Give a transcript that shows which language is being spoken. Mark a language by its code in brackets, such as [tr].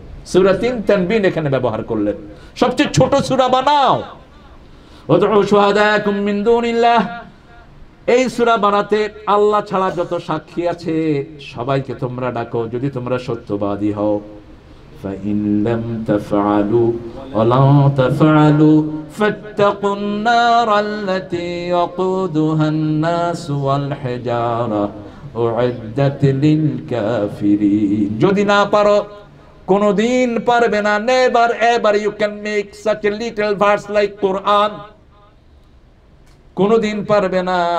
[bn] সূরা 3 তানবিন এখানে ব্যবহার করলেন, সবচেয়ে ছোট সূরা বানাও। [ar] ওয়াদউ শুহাদাকুম মিন দুনিল্লাহ, [bn] এই সূরা বানাতে আল্লাহ ছাড়া যত সাক্ষী আছে সবাইকে তোমরা ডাকো, যদি তোমরা সত্যবাদী হও। [ar] فإن لم تفعلوا ولا تفعلوا فاتقوا النار التي وقودها الناس والحجارة أعدت للكافرين। [bn] যদি না পারো, কোনদিন পারবে না, [en] never ever you can make such a little verse like Quran, [bn] কোনদিন পারবে না।